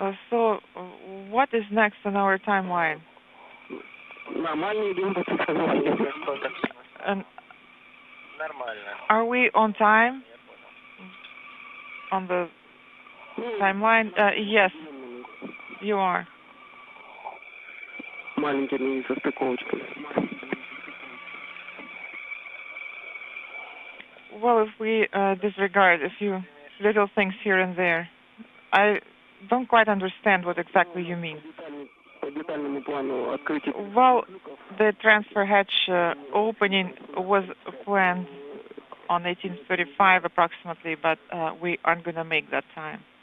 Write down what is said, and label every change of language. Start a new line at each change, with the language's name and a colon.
English: So, what is next on our timeline?
Russian: Нормально идем по циклограмме. Нормально.
English: Are we on time? On the timeline? Yes, you are.
Russian: Маленькими состыковочками.
English: Well, if we disregard a few little things here and there, I don't quite understand what exactly you mean. Well, the transfer hatch opening was planned on 1835 approximately, but we aren't going to make that time.